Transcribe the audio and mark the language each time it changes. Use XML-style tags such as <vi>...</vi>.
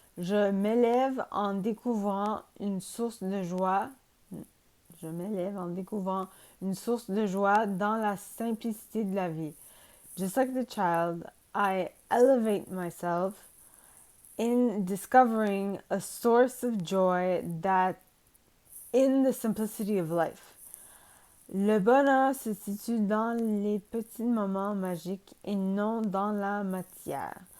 <fr>Je m'élève en découvrant une source de joie. Je m'élève en découvrant une source de joie dans la simplicité de la vie.</fr> <en>Just like the child, I elevate myself in discovering a source of joy that in the simplicity of life.</en> <fr>Le bonheur se situe dans les petits moments magiques et non dans la matière.</fr>